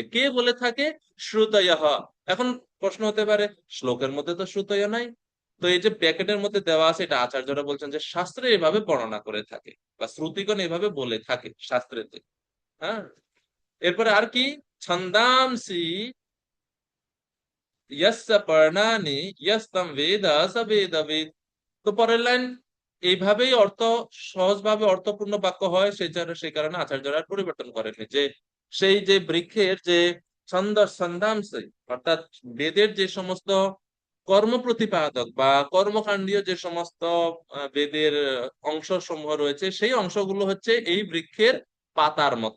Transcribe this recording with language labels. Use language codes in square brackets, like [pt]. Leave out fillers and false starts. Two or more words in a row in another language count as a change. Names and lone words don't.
[bn] কে বলে থাকে? শ্রুতয়। এখন প্রশ্ন হতে পারে, শ্লোকের মধ্যে তো শ্রুতয় নাই, তো এই যে প্যাকেটের মধ্যে দেওয়া আছে, এটা আচার্যরা বলছেন যে শাস্ত্রে এভাবে বর্ণনা করে থাকে বা শ্রুতিগণ এভাবে বলে থাকে শাস্ত্রেতে। হ্যাঁ, এরপরে আর কি? [sa] ছন্দাংসি यस्य पर्णानि यस्तम वेद स वेदवित्। [bn] তো পরের লাইন, এইভাবেই সহজভাবে অর্থপূর্ণ বাক্য হয়, সেই কারণে আচার্যরা আর পরিবর্তন করেননি। যে সেই যে বৃক্ষের যে ছন্দ ছন্দাংশ, অর্থাৎ বেদের যে সমস্ত কর্ম প্রতিপাদক বা কর্মকাণ্ডীয় যে সমস্ত বেদের অংশ সমূহ রয়েছে, সেই অংশগুলো হচ্ছে এই বৃক্ষের পাতার মতো।